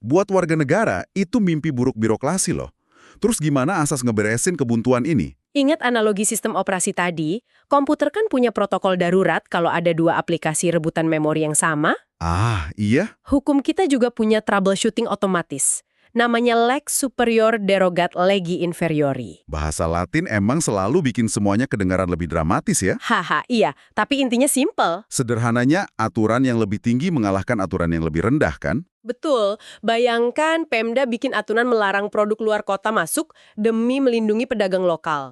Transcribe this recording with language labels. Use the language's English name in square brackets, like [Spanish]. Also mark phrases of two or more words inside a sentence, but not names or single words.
[Indonesian] Buat warga negara, itu mimpi buruk birokrasi loh. Terus gimana asas ngeberesin kebuntuan ini? Ingat analogi sistem operasi tadi, komputer kan punya protokol darurat kalau ada dua aplikasi rebutan memori yang sama. Ah, iya? Hukum kita juga punya troubleshooting otomatis. [Latin] Namanya lex superior derogat legi inferiori. [Indonesian] Bahasa Latin emang selalu bikin semuanya kedengaran lebih dramatis ya? Haha, iya. Tapi intinya simple. Sederhananya, aturan yang lebih tinggi mengalahkan aturan yang lebih rendah kan? Betul. Bayangkan Pemda bikin aturan melarang produk luar kota masuk demi melindungi pedagang lokal.